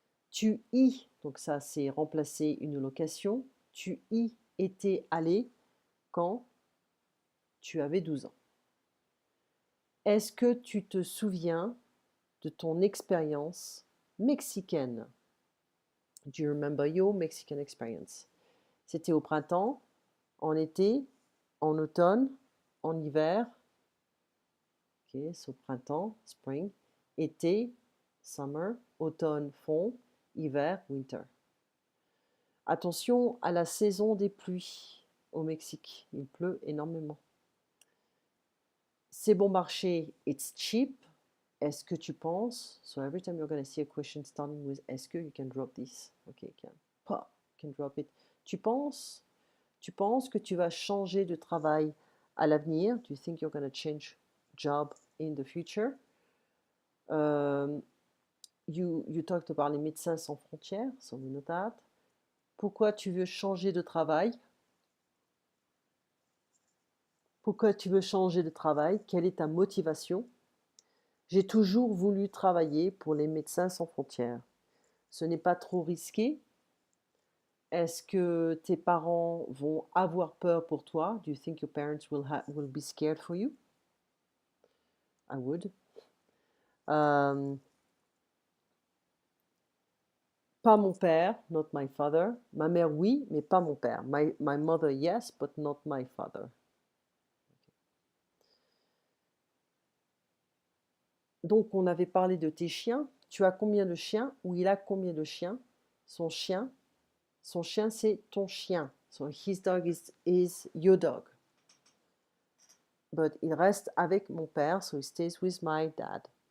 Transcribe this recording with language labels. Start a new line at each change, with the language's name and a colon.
French: Tu y, donc ça c'est remplacer une location. Tu y étais allé quand tu avais 12 ans. Est-ce que tu te souviens de ton expérience mexicaine?
English: Do you remember your Mexican experience?
French: C'était au printemps, en été, en automne, en hiver.
English: Ok, so printemps, spring, été, summer, automne, fall, hiver, winter.
French: Attention à la saison des pluies au Mexique. Il pleut énormément. C'est bon marché,
English: it's cheap.
French: Est-ce que tu penses?
English: So every time you're going to see a question starting with est-ce que, you can drop this. Okay, you can drop it.
French: Tu penses que tu vas changer de travail à l'avenir?
English: Do you think you're going to change job in the future? You talked about les Médecins sans frontières, so we know that.
French: Pourquoi tu veux changer de travail? Pourquoi tu veux changer de travail? Quelle est ta motivation? J'ai toujours voulu travailler pour les Médecins sans frontières. Ce n'est pas trop risqué? Est-ce que tes parents vont avoir peur pour toi?
English: Do you think your parents will be scared for you? I would.
French: Pas mon père,
English: not my father.
French: Ma mère, oui, mais pas mon père.
English: My mother, yes, but not my father.
French: Donc, on avait parlé de tes chiens. Tu as combien de chiens? Ou il a combien de chiens? Son chien, c'est ton chien.
English: So his dog is your dog. But
French: il reste avec mon père,
English: so he stays with my dad.